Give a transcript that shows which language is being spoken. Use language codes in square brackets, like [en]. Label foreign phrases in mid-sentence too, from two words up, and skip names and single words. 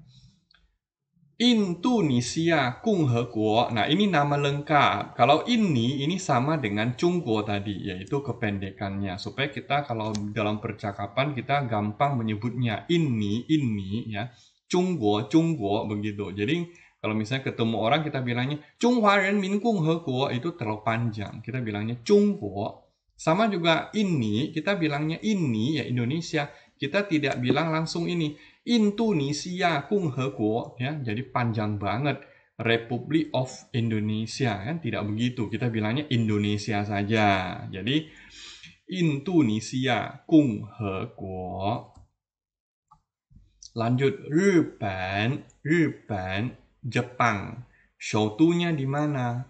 [zh] Indonesia 共和国. [id] Nah, ini nama lengkap. Kalau ini sama dengan Zhongguo tadi, yaitu kependekannya. Supaya kita kalau dalam percakapan kita gampang menyebutnya. Ini ya. Zhongguo begitu. Jadi kalau misalnya ketemu orang kita bilangnya 中华人民共和国, itu terlalu panjang. Kita bilangnya Zhongguo. Sama juga ini, kita bilangnya ini ya Indonesia. Kita tidak bilang langsung ini Indonesia 共和国 ya, jadi panjang banget. [en] Republic of Indonesia [id] kan tidak begitu. Kita bilangnya Indonesia saja. Jadi Indonesia 共和国. Lanjut Jepang. Jepang. Shoutunya di mana?